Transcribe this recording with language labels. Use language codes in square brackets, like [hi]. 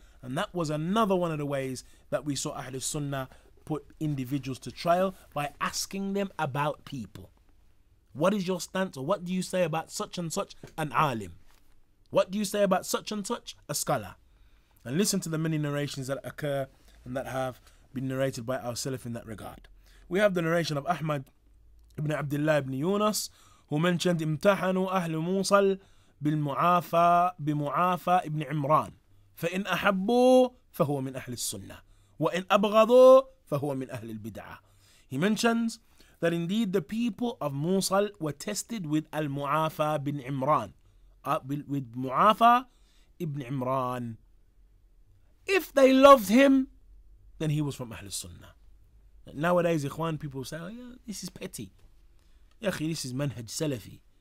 [en] And that was another one of the ways that we saw Ahlus Sunnah put individuals to trial, by asking them about people. What is your stance, or what do you say about such and such an alim? What do you say about such and such a scholar? And listen to the many narrations that occur and that have been narrated by our Salaf in that regard. We have the narration of Ahmad ibn Abdullah ibn Yunus, who mentioned [ar] امتحنوا أهل موصل بمعافى ابن عمران فإن أحبوا فهو من أهل السنة وإن أبغضوا فهو من أهل البدعة. [en] He mentions that indeed the people of Mosul were tested with al-Mu'afa bin Imran, with Mu'afa ibn Imran. If they loved him, then he was from Ahlus Sunnah. Nowadays, ikhwan, people say, oh yeah, this is petty. [ar] Ya akhi, [en] this is manhaj salafi.